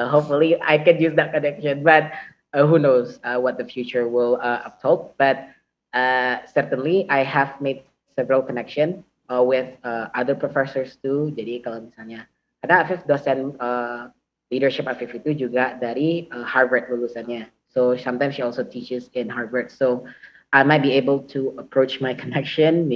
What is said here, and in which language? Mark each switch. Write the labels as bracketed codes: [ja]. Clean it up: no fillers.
[en] hopefully I can use that connection. But who knows what the future will uphold. But certainly I have made several connection with other professors too. [id] Jadi kalau misalnya, karena Afif dosen leadership Afif itu juga dari Harvard lulusannya. [en] So sometimes she also teaches in Harvard. So I might be able to approach my connection.